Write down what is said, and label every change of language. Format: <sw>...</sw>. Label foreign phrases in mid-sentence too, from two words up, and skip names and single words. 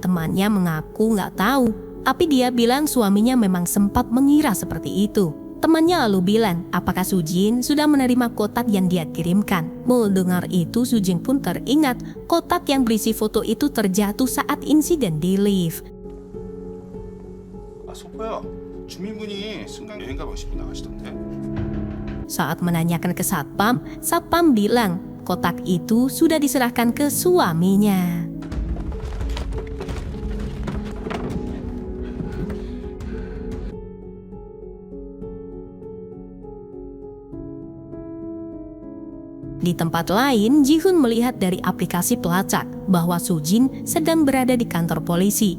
<id>Temannya mengaku nggak tahu, tapi dia bilang suaminya memang sempat mengira seperti itu. Temannya lalu bilang, apakah Soo-jin sudah menerima kotak yang dia kirimkan? Mendengar itu, Soo-jin pun teringat kotak yang berisi foto itu terjatuh saat insiden di lift.</id> <ko>소포야, 주민분이 승강 여행 가방 싣고 나가시던데.</ko> <id>Saat menanyakan ke satpam, satpam bilang kotak itu sudah diserahkan ke suaminya. Di tempat lain, Ji-hoon melihat dari aplikasi pelacak bahwa Soo-jin sedang berada di kantor polisi.</id>